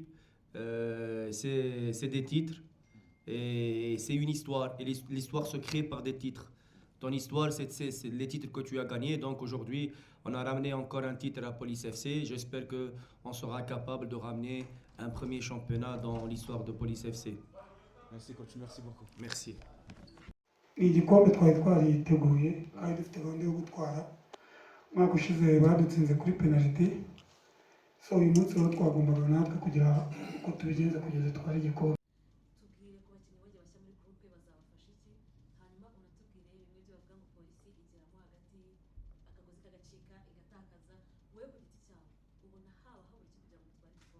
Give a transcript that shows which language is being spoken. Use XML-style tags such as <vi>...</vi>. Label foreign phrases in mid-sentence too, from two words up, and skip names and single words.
<fr>C'est des titres et c'est une histoire. Et l'histoire se crée par des titres. Ton histoire, c'est les titres que tu as gagnés. Donc aujourd'hui, on a ramené encore un titre à Police FC. J'espère qu'on sera capable de ramener un premier championnat dans l'histoire de Police FC. Merci coach, merci beaucoup. Merci.</fr> <rw>ni igikombe twari twariteguye kandi dufite gahunda yo gutwara umwaka ushize badutsinze kuri penaliti so uyu munsi rero twagombaga natwe kugira uko tubigenza kugeza twari igikombe. tubwire ku bakinnyi bagiye bashya muri groupe bazabafasha iki hanyuma unatubwire bimwe byo bavuga ngo polisi igeramo hagati akagozi kagacika igatakaza wowe ku giti cyawe ubona haba habura iki kugira ngo mutware</rw>